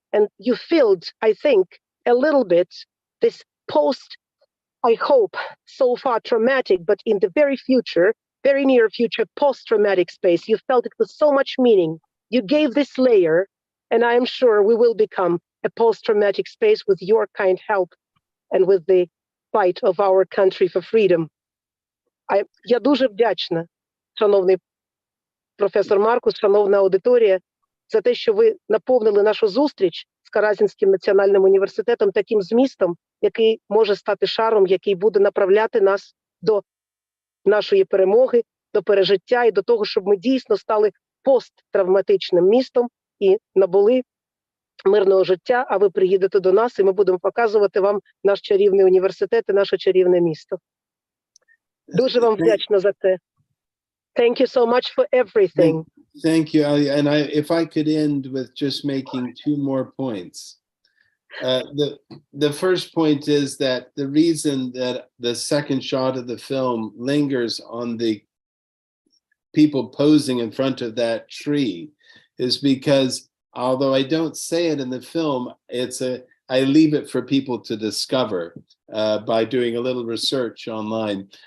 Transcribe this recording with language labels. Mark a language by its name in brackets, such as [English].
[English] And you filled, I think, a little bit this post, I hope, so far traumatic, but in the very future, very near future, post-traumatic space. You felt it with so much meaning. You gave this layer, and I am sure we will become a post-traumatic space with your kind help and with the fight of our country for freedom. [Ukrainian] Я дуже вдячна, шановний професор Маркус, шановна аудиторія, за те, що ви наповнили нашу зустріч з Каразінським національним університетом таким змістом, який може стати шаром, який буде направляти нас до нашої перемоги, до пережиття і до того, щоб ми дійсно стали посттравматичним містом і набули мирного життя, а ви приїдете до нас, і ми будемо показувати вам наш чарівний університет і наше чарівне місто. Дуже вам вдячна за це. [English] Thank you so much for everything. Thank you. And if I could end with just making two more points. The first point is that the reason that the second shot of the film lingers on the people posing in front of that tree is because, although I don't say it in the film, I leave it for people to discover by doing a little research online.